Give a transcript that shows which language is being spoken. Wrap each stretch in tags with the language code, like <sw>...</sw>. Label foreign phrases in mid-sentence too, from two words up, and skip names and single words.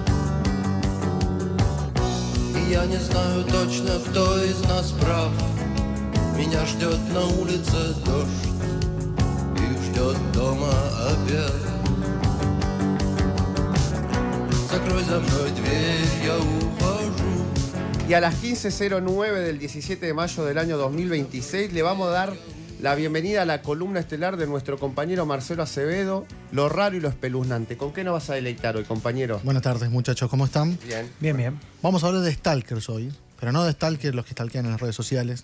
<ru>И я не знаю точно, кто из нас прав. Меня ждет на улице дождь и ждет дома обед. Закрой за мной дверь, я ухожу.</ru> <es>Y a las 15:09 del 17 de mayo del año 2026 le vamos a dar la bienvenida a la columna estelar de nuestro compañero Marcelo Acevedo, Lo raro y lo espeluznante. ¿Con qué nos vas a deleitar hoy, compañero? Buenas tardes, muchachos, ¿cómo están? Bien. Bien, bien. Vamos a hablar de stalkers hoy, pero no de stalkers los que stalkean en las redes sociales.</es>